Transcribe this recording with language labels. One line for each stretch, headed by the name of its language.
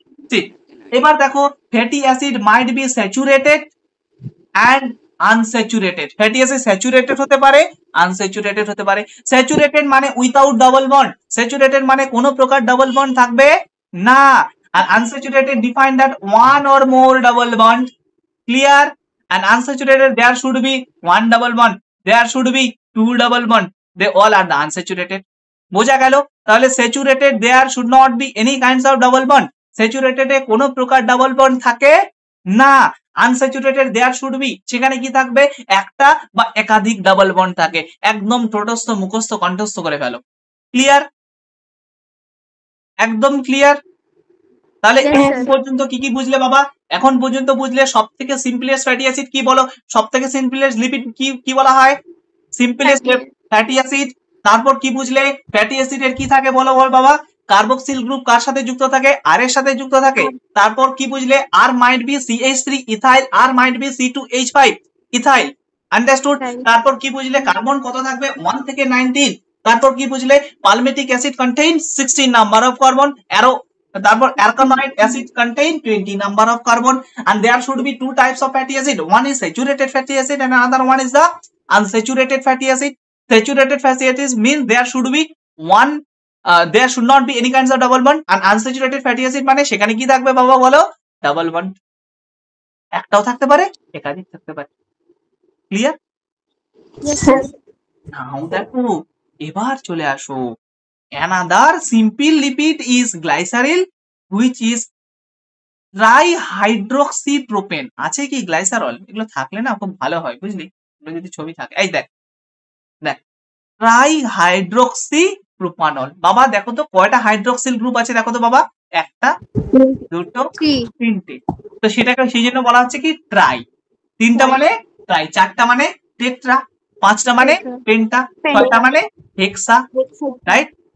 Bangla: ঠিক এবার দেখো
English: Fatty acid might be saturated and unsaturated.
Bangla: Fatty acid saturated হতে পারে আনস্যাচুরেটেড হতে পারে। স্যাচুরেটেড মানে উইথাউট ডাবল বন্ড, স্যাচুরেটেড মানে কোনো প্রকার ডাবল বন্ড থাকবে না।
English: আর unsaturated define that one or more double bond. Clear? and unsaturated there should be one double bond, there should be two double bond, they all are the unsaturated।
Bangla: বোঝা গেল? তাহলে saturated
English: there should not be any kinds of double bond,
Bangla: saturated এ কোনো প্রকার double bond থাকে না। Unsaturated
English: there should be
Bangla: সেখানে কি থাকবে একটা বা একাধিক ডাবল বন্ড থাকে। একদম ঠোঁটস্থ মুখস্থ কণ্ঠস্থ করে ফেলো। ক্লিয়ার? একদম ক্লিয়ার? তাহলে এখন পর্যন্ত কি কি বুঝলে বাবা? এখন পর্যন্ত বুঝলে সব থেকে সিম্পলেস্ট ফ্যাটি অ্যাসিড কি বলো? সব থেকে সিম্পলেস্ট লিপিড কি বলা হয়? Simplest fatty acid. তারপর কি বুঝলে ফ্যাটি অ্যাসিডের কি থাকে বলো বাবা? কার্বক্সিল গ্রুপ কার সাথে যুক্ত থাকে? আর এর সাথে যুক্ত থাকে। তারপর কি বুঝলে
English: R might be CH3 ethyl, R might be C2H5 ethyl.
Bangla: Understood? তারপর কি বুঝলে কার্বন কত থাকবে 1 থেকে 19। তারপর কি বুঝলে
English: Palmitic acid contain 16 number of carbon, অ্যারো তারপর arachnoid acid contain 20 number of carbon and there should be two types of fatty acid, one is saturated fatty acid and another one is the unsaturated fatty acid। Saturated fatty acid means there should be one there should not be any kinds of double bond and unsaturated fatty acid
Bangla: মানে সেখানে কি থাকবে বাবা বলো double bond, একটাও থাকতে পারে একাধিক থাকতে পারে।
English: Clear?
Bangla: নাও দেখো এবার চলে আসো
English: another simple lipid is glycerol which is trihydroxypropane.
Bangla: আছে কি গ্লাইসারল? এগুলো থাকলে না খুব ভালো হয় বুঝলি, এগুলো যদি ছবি থাকে। এই দেখ দেখ ট্রাইহাইড্রোক্সিপ্রোপানল। বাবা দেখো তো কয়টা হাইড্রোক্সিল গ্রুপ আছে দেখো তো বাবা, একটা দুটো তিনটে। তো সেটাকে সেই জন্য বলা হচ্ছে কি ট্রাই। তিনটা মানে ট্রাই, চারটা মানে টেট্রা, পাঁচটা মানে পেন্টা, ছয়টা মানে হেক্সা, রাইট?